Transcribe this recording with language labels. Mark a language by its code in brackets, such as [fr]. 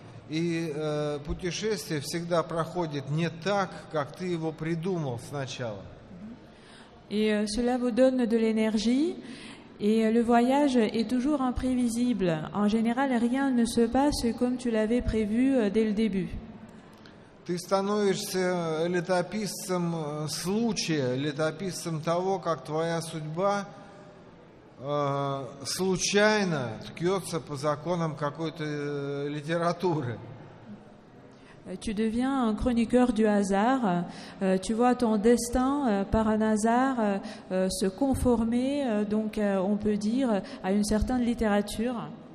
[ru] И путешествие всегда проходит не так, как ты его придумал сначала. [fr] Et cela vous donne de l'énergie. Et le voyage est toujours imprévisible. En général, rien ne se passe comme tu l'avais prévu dès le début. [ru] Ты становишься летописцем случая, летописцем того, как твоя судьба случайно ткется по законам какой-то литературы. [fr] Tu deviens un chroniqueur du hasard. Tu vois ton destin, par un hasard, se conformer, donc on peut dire, à une certaine littérature.